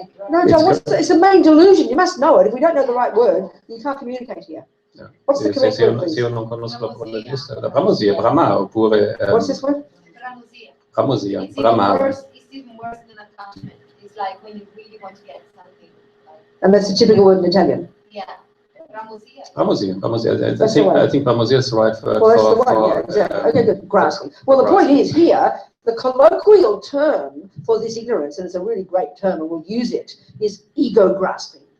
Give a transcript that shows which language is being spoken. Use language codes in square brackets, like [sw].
[en] No, John, it's the main delusion. You must know it. If we don't know the right word, you can't communicate here. What's the correct word, please? [it] Se io non conosco la parola giusta, la bramosia, bramare, oppure [en] What's this word? [it] bramosia, [en] It's [it] bramare. [en] even worse than attachment. It's like when you really want to get something. And that's the typical word in Italian. Yeah. Bramosia. [it] Bramosia. [en] I think bramosia is the right word. Well, that's the one, yeah, exactly. Okay, good. Grasping. Well, the point is here, the colloquial term for this ignorance, and it's a really great term, and we'll use it, is ego grasping.